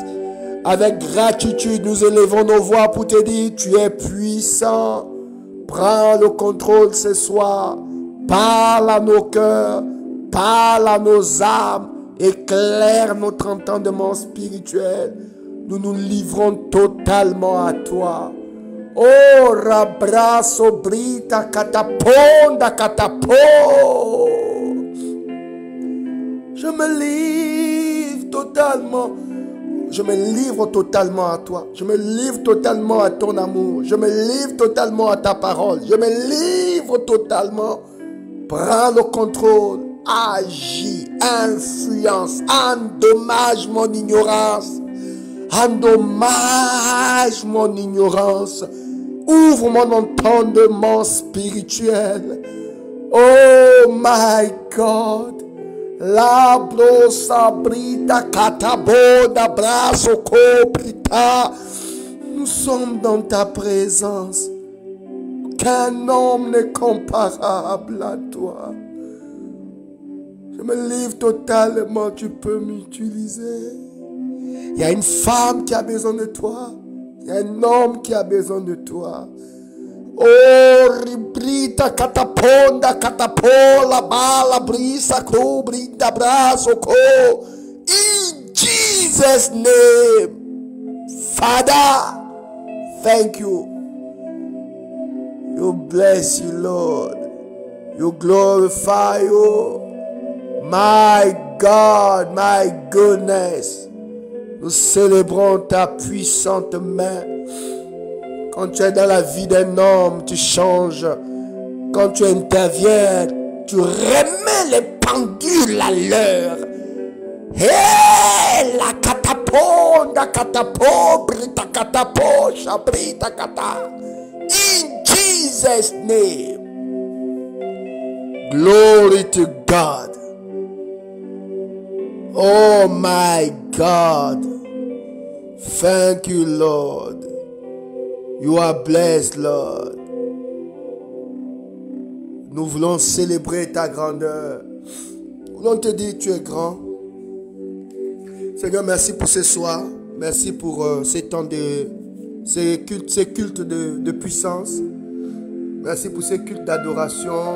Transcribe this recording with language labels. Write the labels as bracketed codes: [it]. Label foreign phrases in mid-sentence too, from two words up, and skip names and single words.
[fr] Avec gratitude, nous élevons nos voix pour te dire, tu es puissant. Prends le contrôle ce soir. Parle à nos cœurs, parle à nos âmes, éclaire notre entendement spirituel. Nous nous livrons totalement à toi. Oh, rabraso brita cataponda catapo. Je me livre totalement. Je me livre totalement à toi. Je me livre totalement à ton amour. Je me livre totalement à ta parole. Je me livre totalement. Prends le contrôle. Agis, influence, endommage mon ignorance. Endommage mon ignorance. Ouvre mon entendement spirituel. [en] Oh my God. La brosa brita cataboda braso coprita. [fr] Nous sommes dans ta présence. Qu'un homme n'est comparable à toi. Je me livre totalement, tu peux m'utiliser. Il y a une femme qui a besoin de toi. Il y a un homme qui a besoin de toi. Oh, ribrita cataponda catapola bala brisa cro brita braso co. [en] In Jesus' name, Father, thank you. You bless you, Lord. You glorify you. My God, my goodness. [fr] Nous célébrons ta puissante main. Quand tu es dans la vie d'un homme, tu changes. Quand tu interviens, tu remets les pendules à l'heure. Hey, la cataponda catapo, brita catapo, chabrita cata. [en] In Jesus' name. Glory to God. Oh my God. Thank you, Lord. You are blessed, Lord. [fr] Nous voulons célébrer ta grandeur. Nous voulons te dire, tu es grand. Seigneur, merci pour ce soir. Merci pour ces temps de... ces cultes de puissance. Merci pour ces cultes d'adoration.